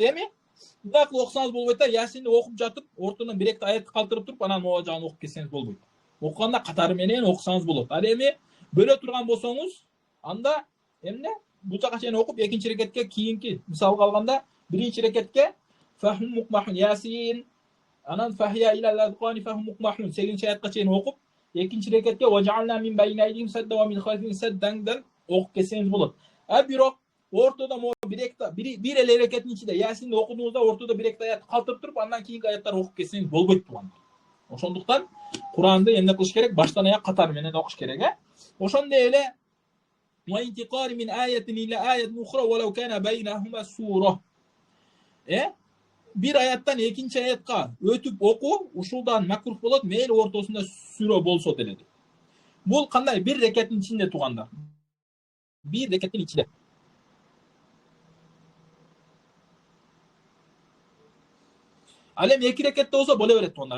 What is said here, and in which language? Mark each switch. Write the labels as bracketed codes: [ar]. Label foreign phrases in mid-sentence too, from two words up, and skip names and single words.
[ky] Эми мындай кылып окусаңыз болбойт да, Ясинди окуп жатып, ортодон бир-эки аятты калтырып туруп, анан могу жагын окуп кетсеңиз болбойт. Окуганда катары менен окусаңыз болот. Ал эми бөлө турган болсоңуз, анда эмне? Бул жака чейин окуп, экинчи рекетке кийинки мисалга алганда, биринчи рекетке [ar] فهم مقمحون [ky] Ясин, анан [ar] فهي إلى الأذقان فهم مقمحون [ky] 8-чи аятка чейин окуп, экинчи рекетке [ar] وجعلنا من بين أيديهم سدا ومن خلفهم سدا [ky] окуп кетсеңиз болот. Бирок ортодо бир эле рекеттин ичинде Ясинди окудуңузда ортодо бир-эки аят калтырып туруп, андан кийинки аяттарды окуп кетсеңиз болбойт тугандар. Ошондуктан Куранды эмне кылыш керек? Баштан аяк катар менен окуш керек, Ошондой эле [ar] والانتقال من آية إلى آية أخرى ولو كان بينهما سورة. [ky] Bir аяттан экинчи аятка өтүп оку, ушулдан макрух болот, мейли ортосунда сүрө болсо деле. Бул кандай? Бир рекеттин ичинде тугандар. Bir рекеттин ичинде. Ал эми 2 рекетте болсо боло берет тугандар.